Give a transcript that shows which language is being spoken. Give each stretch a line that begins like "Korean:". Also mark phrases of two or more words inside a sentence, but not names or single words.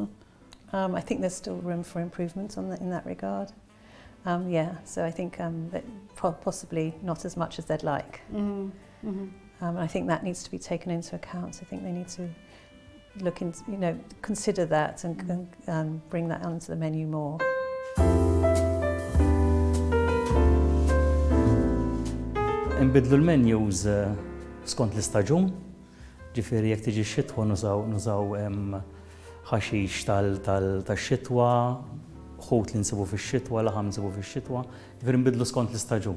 English: I think there's still room for improvement in that regard. So I think that possibly not as much as they'd like. I think that needs to be taken into account. I think they need to look into, consider that and bring that onto the menu more.
Maltese: Nbidlu l-menus skont l-istaġun, ġifieri jekk tiġi x-xitwa nużaw ħaxix tax-xitwa, ħut li nsibu fix-xitwa, laħam nsibu fix-xitwa, ġifieri nbidlu skont l-istaġun.